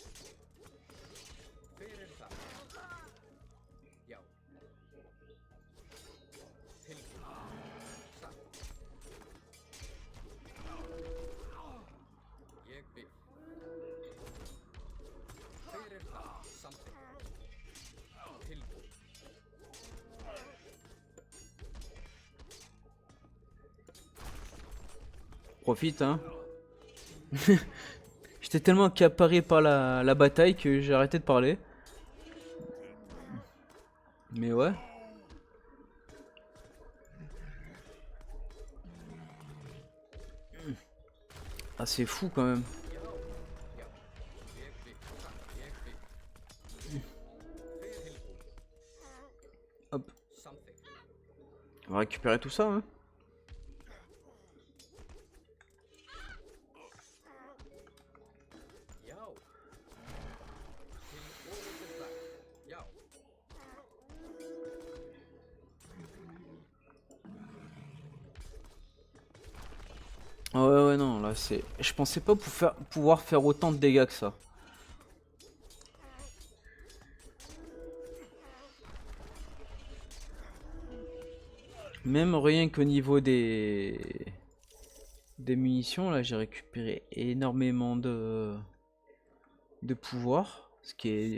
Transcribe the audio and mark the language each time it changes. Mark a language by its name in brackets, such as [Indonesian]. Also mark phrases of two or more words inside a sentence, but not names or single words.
[Icelandic] Hver það? Já. Tilbúið. Satt. Ég vil. Hver það? Samþykkt. Tilbúið. [French] Profite, hein. J'étais tellement accaparé par la bataille que j'ai arrêté de parler. Mais ouais. Ah, c'est fou quand même. [Icelandic] Já, já. Ég vil. Satt. Ég vil. Hver tilbúið. [French] Hop. [Icelandic] Samþykkt. [French] On va récupérer tout ça, hein. [Icelandic] Já. Tilbúið til það. Já. [French] Ah ouais, ouais, non, là c'est. Je pensais pas pouvoir faire autant de dégâts que ça. Même rien qu'au niveau des munitions, là j'ai récupéré énormément de pouvoir, ce qui est